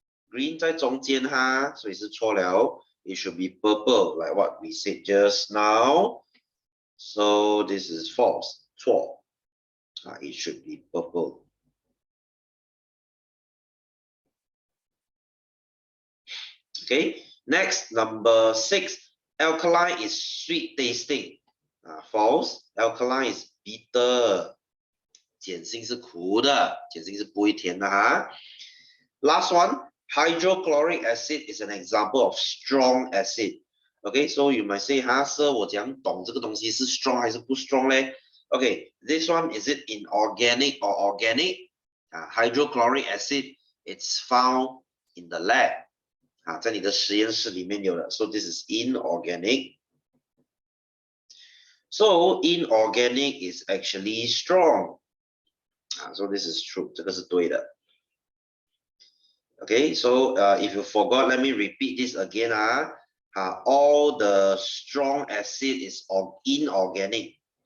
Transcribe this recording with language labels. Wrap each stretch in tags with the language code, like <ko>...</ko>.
<zh>Green 在中间所以是错了。</zh> <en>It should be purple, like what we said just now. So this is false. 错it should be purple. Okay, next number 6, alkaline is sweet tasting. False. Alkaline is bitter.</en> <zh>碱性是苦的，碱性是不会甜的哈。</zh> <en>Last one, hydrochloric acid is an example of strong acid. Okay, so you might say, sir,</en> <zh>我怎样懂这个东西是 strong 还是不 strong 嘞？</zh> <en>Okay, this one, is it inorganic or organic? Hydrochloric acid, it's found in the lab.</en> <zh>在你的实验室里面有的</zh> <en>so this is inorganic. So inorganic is actually strong. So this is true.</en> <zh>这个是对的。</zh> <en>Okay, so if you forgot, let me repeat this again. All the strong acid is inorganic.</en>